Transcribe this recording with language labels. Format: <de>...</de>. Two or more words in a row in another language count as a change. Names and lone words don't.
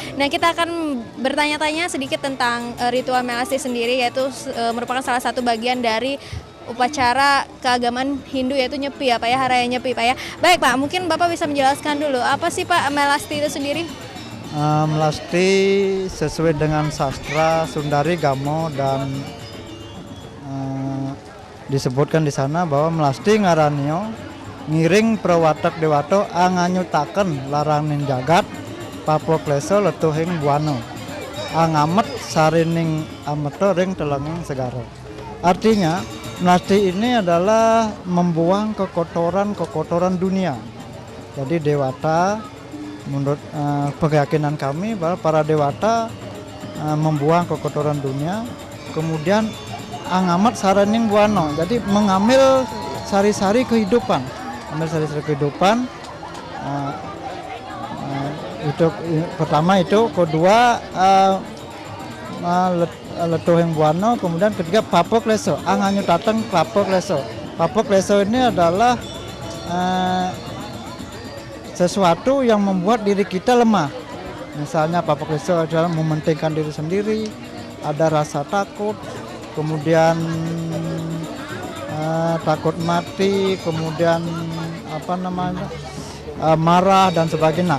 <id>Nah, kita akan bertanya-tanya sedikit tentang ritual melasti sendiri, yaitu merupakan salah satu bagian dari upacara keagamaan Hindu yaitu Nyepi ya Pak ya, Hari Raya Nyepi Pak ya. Baik Pak, mungkin Bapak bisa menjelaskan dulu apa sih Pak melasti itu sendiri? Melasti sesuai dengan sastra Sundari Gamo dan disebutkan di sana bahwa melasti</id> <kaw>ngaranio ngiring prawatak dewato anganyutaken laraning jagat papokleso letuhing buano angamet sarining ameto ring telenging segaro.</kaw> <id>Artinya melasti ini adalah membuang kekotoran dunia. Jadi dewata menurut keyakinan kami bahwa para dewata membuang kekotoran dunia, kemudian</id> <kaw>angamat saraning buano,</kaw> <id>jadi mengambil sari-sari kehidupan, itu pertama itu, kedua</id> <kaw>letuhing buano,</kaw> <id>kemudian ketiga</id> <kaw>papok leso, anganyu tateng papok leso. Papok leso</kaw> <id>ini adalah sesuatu yang membuat diri kita lemah. Misalnya</id> <kaw>papok leso</kaw> <id>adalah mementingkan diri sendiri, ada rasa takut, kemudian takut mati, kemudian marah dan sebagainya.</id>